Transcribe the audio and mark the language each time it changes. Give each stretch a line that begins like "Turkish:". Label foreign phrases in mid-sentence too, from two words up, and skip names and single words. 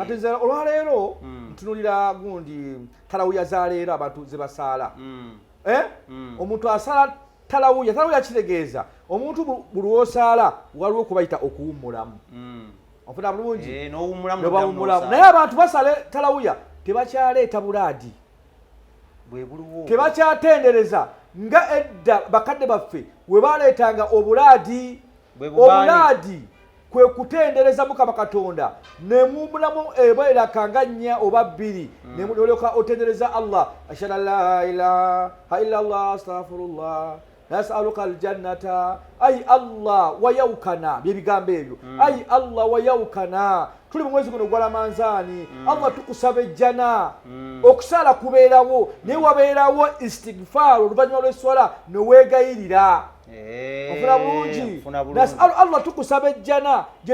Ganda: kati nze olwaleero ntunulira gundi talawuya zaleero abantu ze basaala omuntu asala talawuya kitegeeza omuntu buli wosaala waliwo kubayita okuwummulamu ofuna bulungi nobawummulamu naye abantu basala talawuya tebakyaleeta bulaadi tebakyatendereza nga edda bakadde baffe we baleetanga obulaadi kwe kutendereza Mukama Katonda nemumbulamu ebeerakanga nnya oba bbiri nemulyoka otendereza Allah
Arabic: أشهد أن لا إله إلا الله
Ganda: astaghfirullah
Arabic: نسألك الجنة
Ganda: ay Allah wayaukana byebigambo ebyo ay Allah wayaukana tuli mu mwezi guno gwa Ramadhani Allah tukusaba ejjana okusala kubeerawo naye wabeerawo istighfar oluvannyuma lw'esswala neweegayirira ofuna bulungi
Arabic: نسأل الله
Ganda: tukusaba ejjana gye